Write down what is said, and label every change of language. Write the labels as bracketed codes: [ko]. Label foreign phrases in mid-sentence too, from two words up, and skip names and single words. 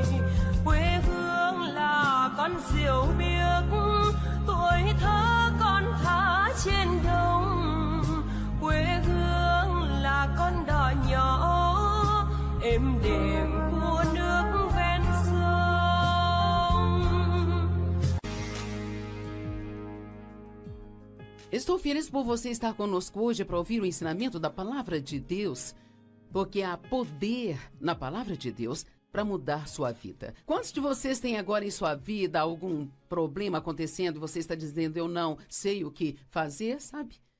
[vi] Quê hương là con diều biếc, tuổi thơ con thả trên đồng. Quê hương là con đò nhỏ êm đềm của nước ven sông. [pt] Estou feliz por você estar conosco hoje para ouvir o ensinamento da Palavra de Deus, porque há poder na Palavra de Deus para mudar sua vida. Quantos de vocês têm agora em sua vida algum problema acontecendo e você está dizendo, eu não sei o que fazer, sabe?